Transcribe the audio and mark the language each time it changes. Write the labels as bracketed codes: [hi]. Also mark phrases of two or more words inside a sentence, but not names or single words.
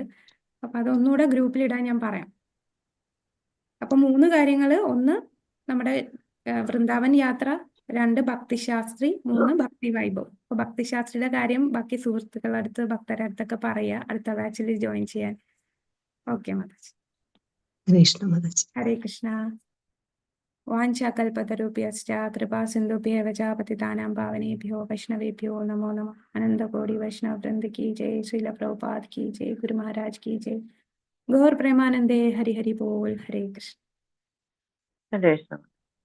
[ml] അപ്പൊ അതൊന്നുകൂടെ ഗ്രൂപ്പിൽ ഇടാൻ ഞാൻ പറയാം. അപ്പൊ 3 കാര്യങ്ങൾ: 1 നമ്മുടെ വൃന്ദാവൻ യാത്ര, 2 ഭക്തിശാസ്ത്രി, 3 ഭക്തി വൈഭവ്. അപ്പൊ ഭക്തിശാസ്ത്രിയുടെ കാര്യം ബാക്കി സുഹൃത്തുക്കളുടെ അടുത്ത് ഭക്തരുടെ അടുത്തൊക്കെ പറയുക അടുത്ത ബാച്ചിൽ ജോയിൻ ചെയ്യാൻ. ഓക്കെ മാതാജി. [sa] ഹരേ കൃഷ്ണ. വാഞ്ചാകൽപതരുഭ്യശ്ച കൃപാ സിന്ധുഭ്യവ ച പതിതാനാം പാവനേഭ്യോ വൈഷ്ണവേഭ്യോ നമോ നമഃ. [hi] अनन्तकोटि वैष्णव वृन्द की जय, श्रील प्रभुपाद की जय, गुरु महाराज की जय. [bn] গৌর প্রেমানন্দে হরি হরি বোল. [sa] हरे कृष्ण. हरे कृष्ण.